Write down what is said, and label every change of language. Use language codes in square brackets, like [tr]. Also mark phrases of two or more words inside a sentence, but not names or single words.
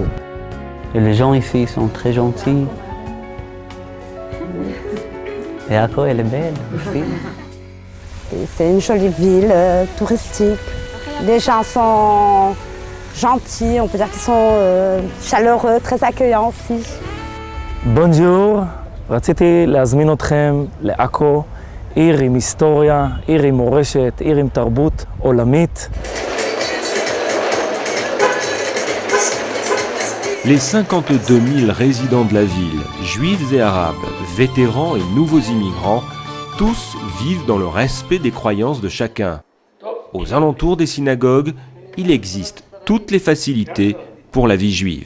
[fr] Et les gens ici sont très gentils. Et Akko, elle est belle aussi. C'est une jolie ville touristique. Les gens sont gentils, on peut dire qu'ils sont chaleureux, très accueillants aussi. Bonjour, [he] רציתי להזמין אתכם לעכו, עיר עם היסטוריה, עיר עם מורשת, עיר עם תרבות עולמית. [fr] Les 52 000 résidents de la ville, juifs et arabes, vétérans et nouveaux immigrants, tous vivent dans le respect des croyances de chacun. Aux alentours des synagogues, il existe toutes les facilités pour la vie juive.